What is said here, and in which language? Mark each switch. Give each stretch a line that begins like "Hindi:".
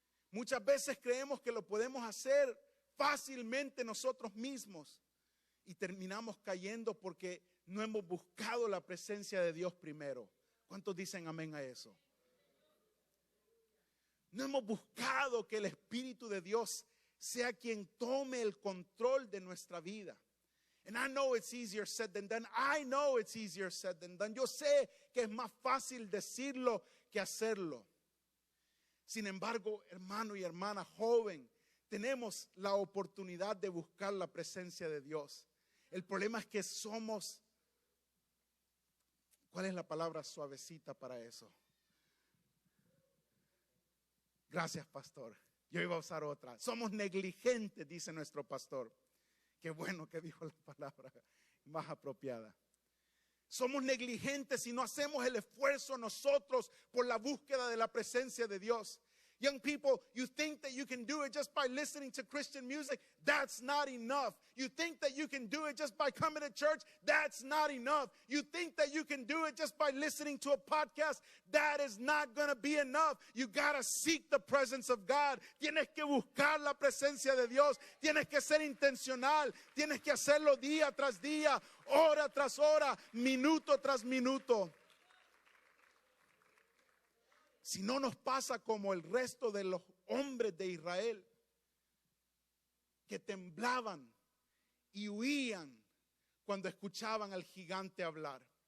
Spanish: Muchas veces creemos que lo podemos hacer fácilmente nosotros mismos, y terminamos cayendo porque no hemos buscado la presencia de Dios primero. ¿Cuántos dicen amén a eso? No hemos buscado que el Espíritu de Dios sea quien tome el control de nuestra vida.
English: And I know it's easier said than done. I know it's easier said than done.
Spanish: Yo sé que es más fácil decirlo que hacerlo. Sin embargo, hermano y hermana, joven, tenemos la oportunidad de buscar la presencia de Dios. El problema es que somos, ¿cuál es la palabra suavecita para eso? Gracias, pastor. Yo iba a usar otra. Somos negligentes, dice nuestro pastor. Qué bueno que dijo la palabra más apropiada. Somos negligentes y no hacemos el esfuerzo nosotros por la búsqueda de la presencia de Dios.
English: Young people, you think that you can do it just by listening to Christian music. That's not enough. You think that you can do it just by coming to church. That's not enough. You think that you can do it just by listening to a podcast. That is not going to be enough. You got to seek the presence of God.
Spanish: Tienes que buscar la presencia de Dios. Tienes que ser intencional. Tienes que hacerlo día tras día, hora tras hora, minuto tras minuto. Si no nos pasa como el resto de los hombres de Israel, que temblaban y huían cuando escuchaban al gigante hablar.